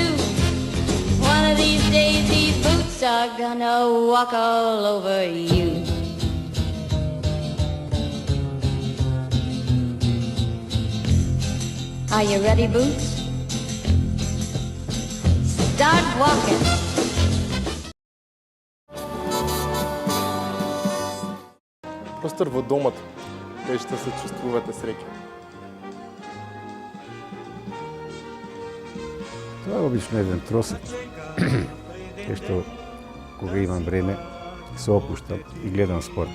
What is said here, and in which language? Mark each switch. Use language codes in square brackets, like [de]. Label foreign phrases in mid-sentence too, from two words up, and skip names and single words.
[en] One of these days these boots are gonna walk all over you. Are you ready, Boots? Start walking. [mk] Простор во домот, кај што се чувствувате среќа. Тоа е обично еден тросет, кај што кога имам време се опуштам и гледам спорт.